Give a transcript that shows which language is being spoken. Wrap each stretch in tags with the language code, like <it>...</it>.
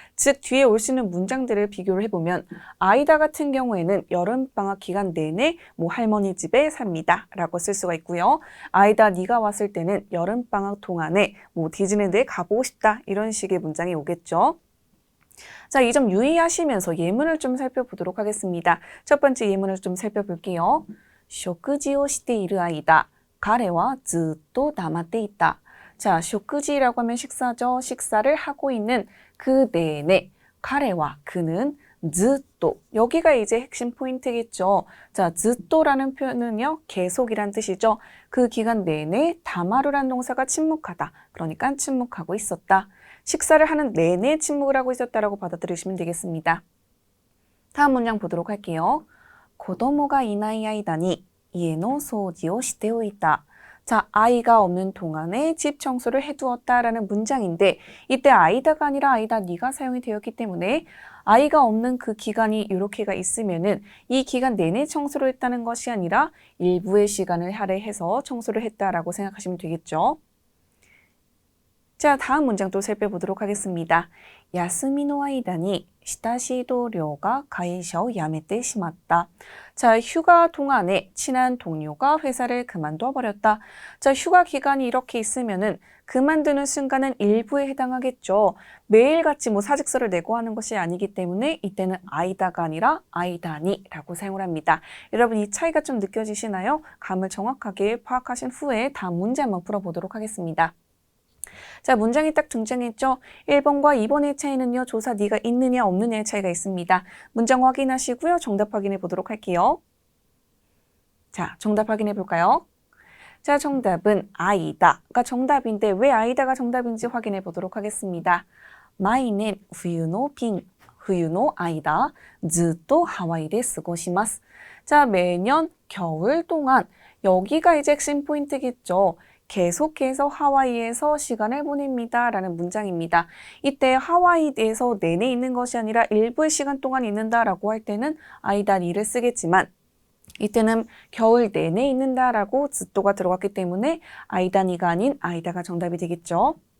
<ko>즉, 뒤에 올 수 있는 문장들을 비교를 해보면 아이다 같은 경우에는 여름방학 기간 내내 할머니 집에 삽니다 라고 쓸 수가 있고요. 아이다 니가 왔을 때는 여름방학 동안에 디즈니랜드에 가보고 싶다 이런 식의 문장이 오겠죠. 자, 이 점 유의하시면서 예문을 좀 살펴보도록 하겠습니다. 첫 번째 예문을 좀 살펴볼게요.</ko> <ja>食事をしている間、彼はずっと黙っていた.</ja> <ko>자, 食事라고 하면 식사죠. 식사를 하고 있는 그 내내,</ko> <ja>彼は</ja> <ko>그는 ずっと 여기가 이제 핵심 포인트겠죠. 자, ずっと라는 표현은요, 계속이란 뜻이죠. 그 기간 내내 다마루란 동사가 침묵하다. 그러니까 침묵하고 있었다. 식사를 하는 내내 침묵을 하고 있었다라고 받아들이시면 되겠습니다. 다음 문장 보도록 할게요.</ko> <ja>子供がいない間に家の掃除をしておいた.</ja> <ko>자, 아이가 없는 동안에 집 청소를 해두었다라는 문장인데 이때 아이다가 아니라 아이다 니가 사용이 되었기 때문에 아이가 없는 그 기간이 이렇게가 있으면은 이 기간 내내 청소를 했다는 것이 아니라 일부의 시간을 할애해서 청소를 했다라고 생각하시면 되겠죠. 자, 다음 문장 또 살펴보도록 하겠습니다.</ko> <ja>休みの間に親しい同僚が会社を辞めてしまった.</ja> <ko>자, 휴가 동안에 친한 동료가 회사를 그만둬 버렸다. 자, 휴가 기간이 이렇게 있으면은 그만두는 순간은 일부에 해당하겠죠. 매일같이 사직서를 내고 하는 것이 아니기 때문에 이때는 아이다가 아니라 아이다니라고 사용을 합니다. 여러분 이 차이가 좀 느껴지시나요? 감을 정확하게 파악하신 후에 다음 문제 한번 풀어보도록 하겠습니다. 자, 문장이 딱 등장했죠? 1번과 2번의 차이는요, 조사 네가 있느냐 없느냐의 차이가 있습니다. 문장 확인하시고요. 정답 확인해 보도록 할게요. 자, 정답 확인해 볼까요? 자, 정답은 아이다가 정답인데 왜 아이다가 정답인지 확인해 보도록 하겠습니다.</ko> <ja>毎年冬の便、冬の間、ずっとハワイで過ごします.</ja> <ko>자, 매년 겨울 동안 여기가 이제 핵심 포인트겠죠. 계속해서 하와이에서 시간을 보냅니다. 라는 문장입니다. 이때 하와이에서 내내 있는 것이 아니라 일부의 시간 동안 있는다라고 할 때는 아이다 니를 쓰겠지만 이때는 겨울 내내 있는다라고 즈또가 들어갔기 때문에 아이다 니가 아닌 아이다가 정답이 되겠죠.</ko>